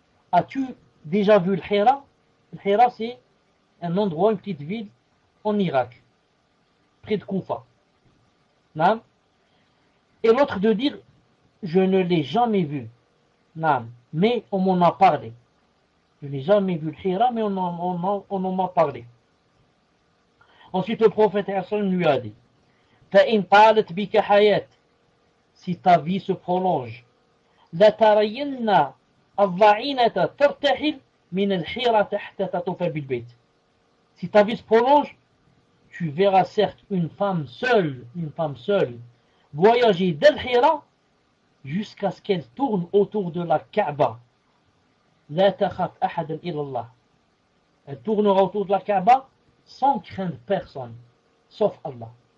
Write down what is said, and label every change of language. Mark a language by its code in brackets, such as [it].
[fr] As-tu déjà vu le Hira? Le Hira, c'est un endroit, une petite ville en Irak, près de Koufa. Naam. Et l'autre de dire, je ne l'ai jamais vu. Naam. Mais on m'en a parlé. Je n'ai jamais vu le Hira, mais on en m'a parlé. Ensuite, le prophète lui a dit, [ar] فَإِنْ طَالَتْ بِكَ حَيَاتٍ, [fr] si ta vie se prolonge, [ar] لَتَرَيِنَّ الضَّعِينَةَ تَرْتَحِلْ مِنَ الْحِيرَةِ حَتَّى تَطُوفَ بِالْبَيْتِ. [fr] Si ta vie se prolonge, tu verras certes une femme seule, voyager d'Al-Hira jusqu'à ce qu'elle tourne autour de la Kaaba. [ar] La takhaf ahadan illallah. [fr] Elle tournera autour de la Kaaba sans craindre personne, sauf Allah.